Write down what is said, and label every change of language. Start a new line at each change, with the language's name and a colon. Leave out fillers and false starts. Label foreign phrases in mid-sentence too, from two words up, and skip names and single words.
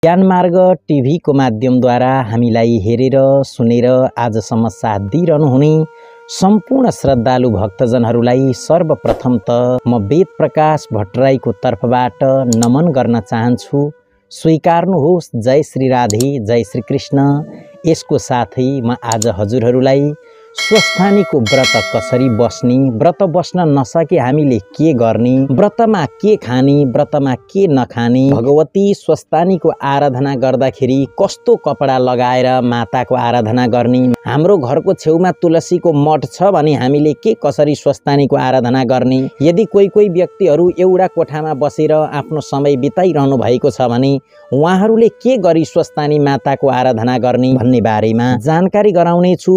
Nepali: ज्ञानमार्ग टिभीको माध्यमद्वारा हामीलाई हेरेर सुनेर आजसम्म साथ दिइरहनुहुने सम्पूर्ण श्रद्धालु भक्तजनहरूलाई सर्वप्रथम त म वेद प्रकाश भट्टराईको तर्फबाट नमन गर्न चाहन्छु। स्वीकार्नुहोस्। जय श्री राधे, जय श्री कृष्ण। यसको साथै म आज हजुरहरूलाई स्वस्थानीको व्रत कसरी बस्ने, व्रत बस्न नसके हामीले के गर्ने, व्रतमा के खाने, व्रतमा के नखाने, भगवती स्वस्थानीको आराधना गर्दाखेरि कस्तो कपडा लगाएर माताको आराधना गर्ने, हाम्रो घरको छेउमा तुलसीको मठ छ भने हामीले के कसरी स्वस्थानीको आराधना गर्ने, यदि कोही व्यक्तिहरू एउटा कोठामा बसेर आफ्नो समय बिताइरहनु भएको छ भने उहाँहरूले के गरी स्वस्थानी माताको आराधना गर्ने भन्ने बारेमा जानकारी गराउने छु।